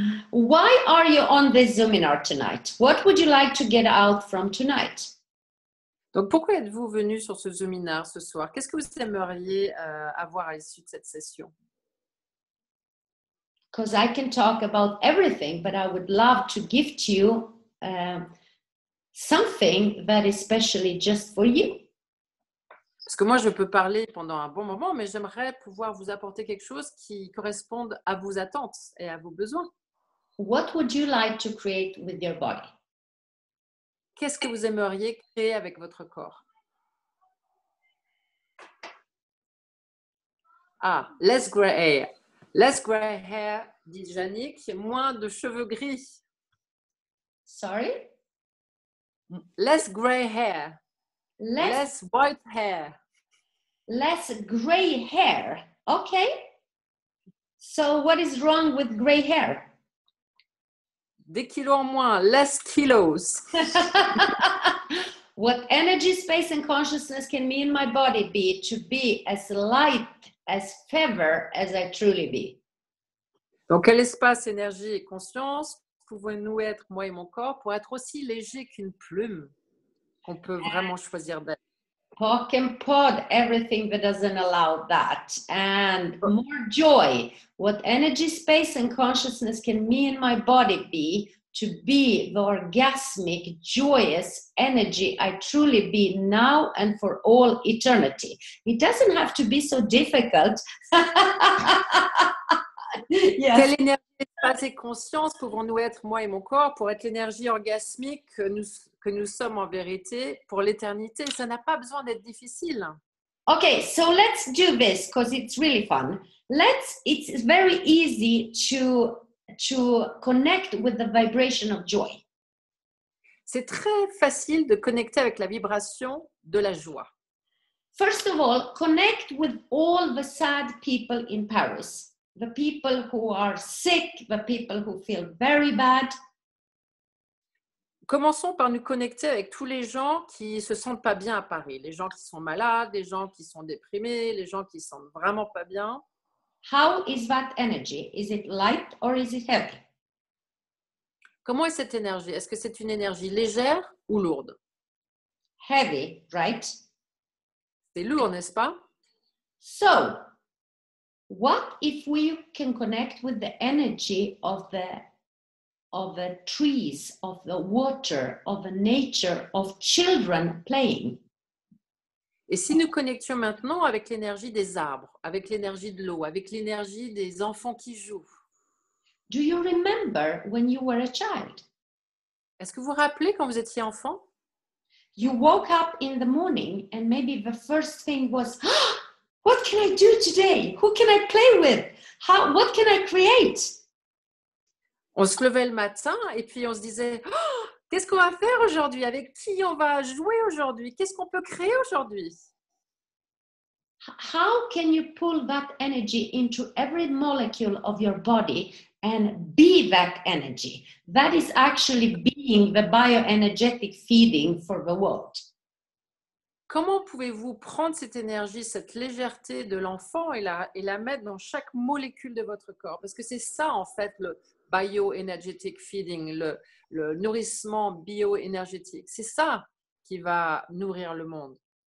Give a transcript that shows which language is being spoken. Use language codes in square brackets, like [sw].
[en] Why are you on this Zoominar tonight? What would you like to get out from tonight? [fr] Donc, pourquoi êtes-vous venu sur ce Zoominar ce soir? Qu'est-ce que vous aimeriez avoir à l'issue de cette session? [en] Because I can talk about everything, but I would love to gift you something that is specially just for you. [fr] Parce que moi, je peux parler pendant un bon moment, mais j'aimerais pouvoir vous apporter quelque chose qui corresponde à vos attentes et à vos besoins. [en] What would you like to create with your body? [fr] Qu'est-ce que vous aimeriez créer avec votre corps? [en] Ah, less gray hair. Less gray hair, [fr] dit Jannick, moins de cheveux gris. [en] Sorry? Less gray hair. Less white hair. Less gray hair. Okay. So what is wrong with gray hair? [fr] Des kilos en moins. [en] Less kilos. What energy, space, and consciousness can me in my body be to be as light as feather as I truly be? [fr] Donc, quel espace, énergie et conscience pouvons-nous être, moi et mon corps, pour être aussi léger qu'une plume qu'on peut vraiment choisir d'être? [en] Pock and pod everything that doesn't allow that, and more joy. What energy, space, and consciousness can me and my body be to be the orgasmic, joyous energy I truly be now and for all eternity. It doesn't have to be so difficult. Yes. [fr] Quelle énergie, espace et conscience pouvons-nous être, moi et mon corps, pour être l'énergie orgasmique que nous sommes en vérité pour l'éternité? Ça n'a pas besoin d'être difficile. [en] Okay, so let's do this because it's really fun. It's very easy to connect with the vibration of joy. [fr] C'est très facile de connecter avec la vibration de la joie. [en] First of all, connect with all the sad people in Paris. The people who are sick, the people who feel very bad. [fr] Commençons par nous connecter avec tous les gens qui ne se sentent pas bien à Paris. Les gens qui sont malades, les gens qui sont déprimés, les gens qui ne se sentent vraiment pas bien. [en] How is that energy? Is it light or is it heavy? [fr] Comment est cette énergie? Est-ce que c'est une énergie légère ou lourde? [en] Heavy, right? [fr] C'est lourd, n'est-ce pas? [en] So, what if we can connect with the energy of the trees, of the water, of the nature, of children playing? [fr] Et si nous connections maintenant avec l'énergie des arbres, avec l'énergie de l'eau, avec l'énergie des enfants qui jouent? [en] Do you remember when you were a child? [fr] Est-ce que vous vous rappelez quand vous étiez enfant? [en] You woke up in the morning and maybe the first thing was, "Ah, what can I do today? Who can I play with? What can I create?" [fr] On se levait le matin et puis on se disait oh, qu'est-ce qu'on va faire aujourd'hui? Avec qui on va jouer aujourd'hui? Qu'est-ce qu'on peut créer aujourd'hui? [en] How can you pull that energy into every molecule of your body and be that energy? That is actually being the bioenergetic feeding for the world. [fr] Comment pouvez-vous prendre cette énergie, cette légèreté de l'enfant et la mettre dans chaque molécule de votre corps? Parce que c'est ça, en fait, le bioenergetic feeding, le nourrissement bioénergétique. C'est ça qui va nourrir le monde.